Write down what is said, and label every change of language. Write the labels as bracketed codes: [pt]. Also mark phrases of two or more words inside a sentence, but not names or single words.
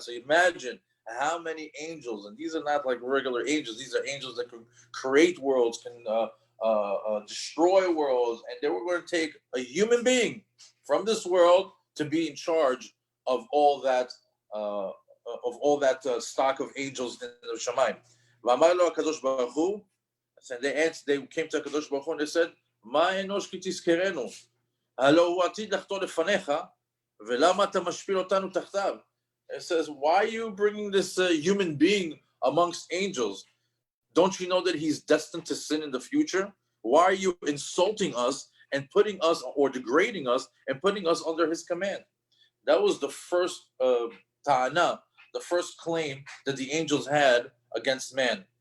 [en] So imagine how many angels, and these are not like regular angels, these are angels that can create worlds, can destroy worlds, and they were going to take a human being from this world to be in charge of all that stock of angels in the shamayim. And they came to [he] הקדוש ברוך הוא [en] and they said, [he] מה אנוש כי תזכרנו, הלא הוא עתיד לחטוא לפניך, ולמה אתה משפיל אותנו תחתיו. [en] It says, why are you bringing this human being amongst angels? Don't you know that he's destined to sin in the future? Why are you insulting us and putting us, or degrading us, and putting us under his command? That was the first ta'ana, the first claim that the angels had against man.